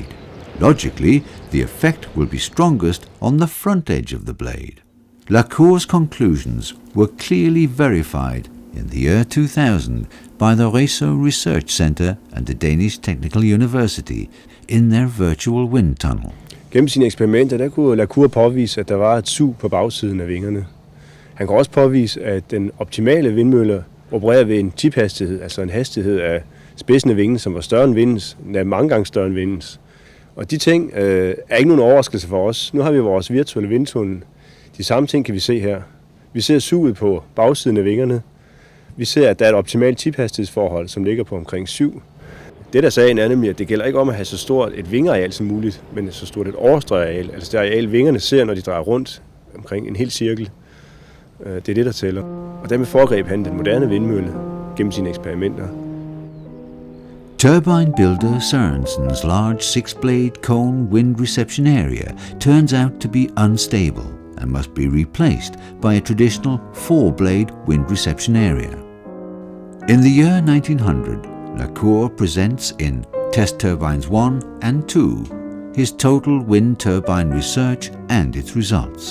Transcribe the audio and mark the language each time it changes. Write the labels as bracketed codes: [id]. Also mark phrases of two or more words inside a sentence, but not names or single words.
[en] Logically, the effect will be strongest on the front edge of the blade. La Cour's conclusions were clearly verified in the year 2000 by the Réseau Research Center and the Danish Technical University in their virtual wind tunnel. [da] Gennem sine eksperimenter, der kunne La Cour påvise, at der var et sug på bagsiden af vingerne. Han kunne også påvise, at den optimale vindmølle opererer ved en tiphastighed, altså en hastighed af spidsen af vingen, som var større end vindens, endda mange gange større end vindens. Og de ting er ikke nogen overraskelse for os. Nu har vi vores virtuelle vindtunnel. De samme ting kan vi se her. Vi ser suget på bagsiden af vingerne. Vi ser, at der er et optimalt tiphastighedsforhold, som ligger på omkring 7. Det der sagen er nemlig, at det gælder ikke om at have så stort et vingeareal som muligt, men så stort et overstregareal. Altså det areal, vingerne ser, når de drejer rundt omkring en hel cirkel. Det er det, der tæller. Og dermed foregreb han den moderne vindmølle gennem sine eksperimenter. [en] Turbine builder Sørensen's large six-blade cone wind reception area turns out to be unstable and must be replaced by a traditional four-blade wind reception area. In the year 1900, La Cour presents in Test Turbines 1 and 2 his total wind turbine research and its results.